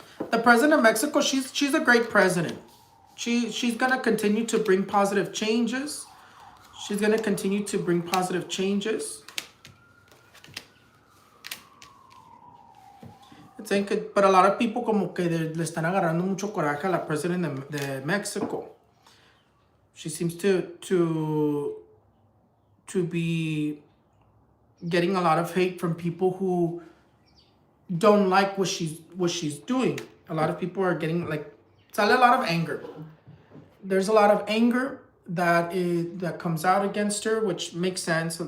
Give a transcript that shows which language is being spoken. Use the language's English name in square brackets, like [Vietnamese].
[English] The president of Mexico, she's a great president. She's gonna continue to bring positive changes. She's gonna continue to bring positive changes. But a lot of people [Spanish] como que le están agarrando mucho coraje a la president de Mexico. [English] She seems to be getting a lot of hate from people who don't like what she's doing. A lot of people are getting like, sale a lot of anger. There's a lot of anger that comes out against her, which makes sense.